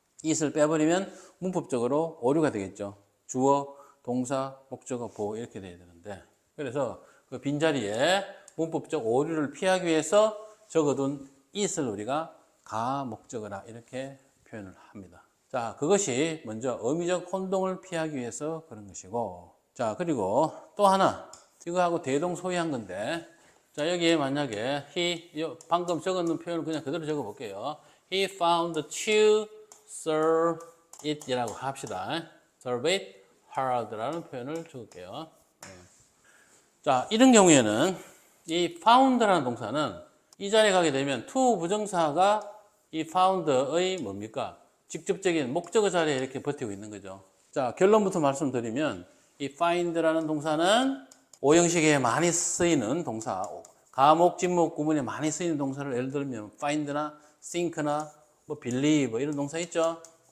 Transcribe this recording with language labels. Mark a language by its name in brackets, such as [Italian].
[Korean] it을 빼버리면 문법적으로 오류가 되겠죠. 주어, 동사, 목적어, 보어 이렇게 돼야 되는데, 그래서 그 빈자리에 문법적 오류를 피하기 위해서 적어둔 it을 우리가 가목적어라 이렇게 표현을 합니다. 자, 그것이 먼저 의미적 혼동을 피하기 위해서 그런 것이고, 자, 그리고 또 하나, 이거하고 대동소이한 건데, 자, 여기에 만약에 방금 적어놓은 표현을 그냥 그대로 적어 볼게요. [English] He found to serve it [Korean] 이라고 합시다. [English] serve it hard [Korean] 라는 표현을 적을게요. 자, 이런 경우에는 이 found라는 동사는 이 자리에 가게 되면 to 부정사가 이 found의 뭡니까? 직접적인 목적어 자리에 이렇게 버티고 있는 거죠. 자, 결론부터 말씀드리면 이 find라는 동사는 오형식에 많이 쓰이는 동사, 가목, 진목 구문에 많이 쓰이는 동사를 예를 들면 find나 think나 뭐 believe 이런 동사 있죠.